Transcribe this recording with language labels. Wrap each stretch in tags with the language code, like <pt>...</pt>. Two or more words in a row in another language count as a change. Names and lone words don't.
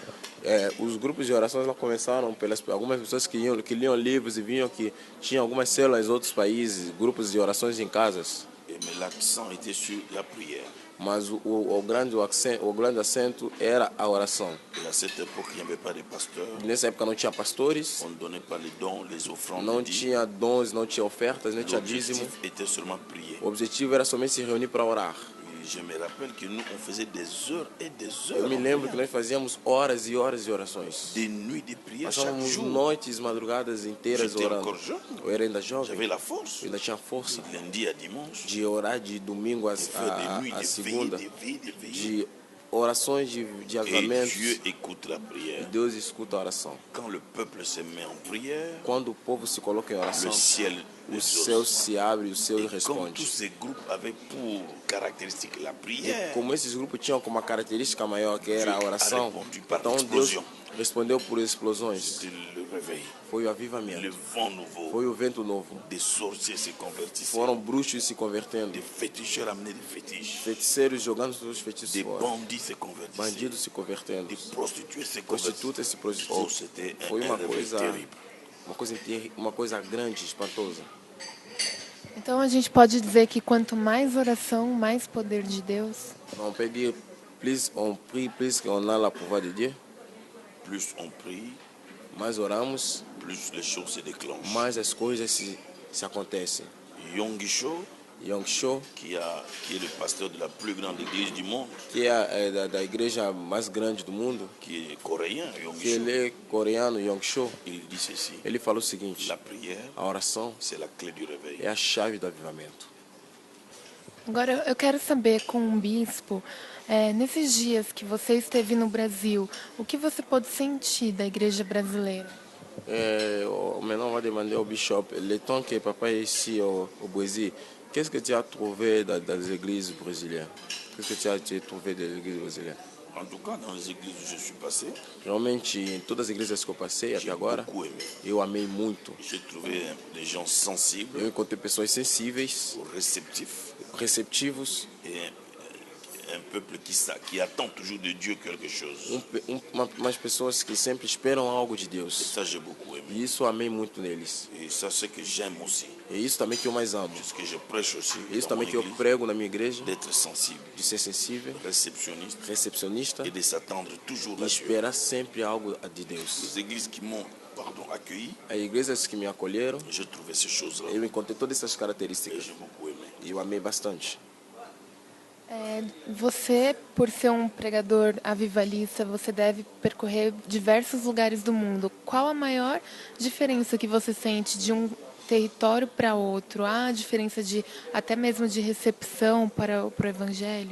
<pt>Os grupos de oração lá começaram pelas algumas pessoas que liam livros e viam que tinha algumas células em outros países, grupos de orações em casas.</pt> <fr>Mais l'accent était sur la prière.</fr> <pt>Mas o grande acento era a oração.</pt> <fr>Et à cette époque, il n'y avait pas de pasteurs.</fr> <pt>Nessa época não tinha pastores,</pt> <fr>On ne donnait pas les dons, les offrandes.</fr> <pt>não tinha dons, não tinha ofertas, não tinha dízimo.</pt> <fr>L'objectif était seulement prier.</fr> <pt>O objetivo era somente se reunir para orar.</pt> <fr>Et je me rappelle que nous, on faisait des heures et des heures.</fr> <pt>Eu me lembro que nós fazíamos horas e horas de orações.</pt> <fr>Des nuits de prière chaque</fr> <pt>Passávamos</pt> <fr>jour.</fr> <pt>noites, madrugadas inteiras</pt> <fr>J'étais</fr> <pt>orando.</pt> <fr>encore jeune.</fr> <pt>Eu era ainda jovem,</pt> <fr>J'avais la force.</fr> <pt>eu ainda tinha força</pt> <fr>De lundi à dimanche.</fr> <pt>de orar de domingo</pt> <fr>De faire des nuits,</fr> <pt>a</pt> <fr>de</fr> <pt>segunda,</pt> <fr>veiller, de veiller.</fr> <pt>de orações de</pt> <fr>Et</fr> <pt>avivamentos.</pt> <fr>Dieu écoute la prière.</fr> <pt>Deus escuta a oração.</pt> <fr>Quand le peuple se met en prière,</fr> <pt>Quando o povo se coloca em oração,</pt> <fr>le ciel</fr> <pt>o</pt> <fr>exauce.</fr> <pt>céu se abre e o céu</pt> <fr>Et comme</fr> <pt>responde.</pt> <fr>tous ces groupes avaient pour caractéristique la</fr> <pt>E</pt> <fr>prière,</fr> <pt>como esses grupos tinham como uma característica maior que era a</pt> <fr>Deus</fr> <pt>oração,</pt> <fr>responde par</fr> <pt>então Deus</pt> <fr>explosion.</fr> <pt>respondeu por explosões.</pt> <fr>c'était le réveil,</fr> <pt>Foi o</pt> <fr>le</fr> <pt>avivamento,</pt> <fr>vent nouveau.</fr> <pt>foi o vento novo.</pt> <fr>Des sorciers se convertissaient.</fr> <pt>Foram bruxos se convertendo,</pt> <fr>Des féticheurs amenaient des fétiches.</fr> <pt>feiticeiros jogando seus feitiços</pt> <fr>Des</fr> <pt>fora,</pt> <fr>bandits se convertissaient.</fr> <pt>bandidos se convertendo,</pt> <fr>Des prostituées se convertissaient.</fr> <pt>prostitutas se</pt> <fr>Oh,</fr> <pt>prostituindo.</pt> <fr>c'était</fr> <pt>Foi</pt> <fr>un</fr> <pt>uma</pt> <fr>réveil</fr> <pt>coisa,</pt> <fr>terrible.</fr> <pt>uma coisa grande, espantosa. Então a gente pode dizer que quanto mais oração, mais poder de Deus.</pt> <fr>On peut dire, plus on prie, plus on a la pouvoir de Dieu. Plus on prie,</fr> <pt>Mais oramos,</pt> <fr>plus les choses se déclenchent.</fr> <pt>mais as coisas se acontecem.</pt> <fr>Yonggi Cho,</fr> <pt>Yong Cho,</pt> <fr>qui est le pasteur de la plus grande église du monde,</fr> <pt>que é da igreja mais grande do mundo,</pt> <fr>qui est coréen, Yonggi</fr> <pt>que ele</pt> <fr>Cho,</fr> <pt>é coreano, Yong Cho,</pt> <fr>il dit ceci:</fr> <pt>ele falou o seguinte:</pt> <fr>la prière,</fr> <pt>a oração</pt> <fr>c'est la clé du réveil.</fr> <pt>é a chave do avivamento. Agora eu quero saber com um bispo, nesses dias que você esteve no Brasil, o que você pôde sentir da igreja brasileira?</pt> <fr>Maintenant, on va demander au bishop, le temps que papa est ici au Brésil, qu'est-ce que tu as trouvé dans les églises brésiliennes? Qu'est-ce que tu as trouvé des églises brésiliennes? En tout cas, dans les églises où je suis passé,</fr> <pt>Realmente, em todas as igrejas que eu passei até</pt> <fr>j'ai</fr> <pt>agora,</pt> <fr>beaucoup aimé.</fr> <pt>eu amei muito.</pt> <fr>J'ai trouvé des gens sensibles,</fr> <pt>Eu encontrei pessoas sensíveis,</pt> <fr>réceptifs</fr> <pt>receptivos,</pt> <fr>et un peuple qui attend toujours de Dieu quelque chose.</fr> <pt>umas pessoas que sempre esperam algo de</pt> <fr>Et</fr> <pt>Deus.</pt> <fr>ça, j'ai beaucoup aimé.</fr> <pt>E isso eu amei muito neles.</pt> <fr>Et ça, c'est que j'aime aussi.</fr> <pt>E isso também que eu mais amo.</pt> <fr>C'est ce que je prêche aussi</fr> <pt>E isso</pt> <fr>dans mon</fr> <pt>também que eu</pt> <fr>église,</fr> <pt>prego na minha igreja,</pt> <fr>d'être sensible,</fr> <pt>de ser sensível,</pt> <fr>réceptionniste</fr> <pt>recepcionista</pt> <fr>et de s'attendre toujours</fr> <pt>e</pt> <fr>à Dieu.</fr> <pt>esperar sempre algo de Deus.</pt> <fr>Les églises qui m'ont accueilli,</fr> <pt>As igrejas que me acolheram,</pt> <fr>j'ai trouvé ces choses-là</fr> <pt>eu encontrei todas essas</pt> <fr>et</fr> <pt>características.</pt> <fr>j'ai beaucoup aimé.</fr> <pt>E eu amei bastante. Você, por ser um pregador avivalista, você deve percorrer diversos lugares do mundo. Qual a maior diferença que você sente de um território para outro? Há diferença até mesmo de recepção para o evangelho?</pt>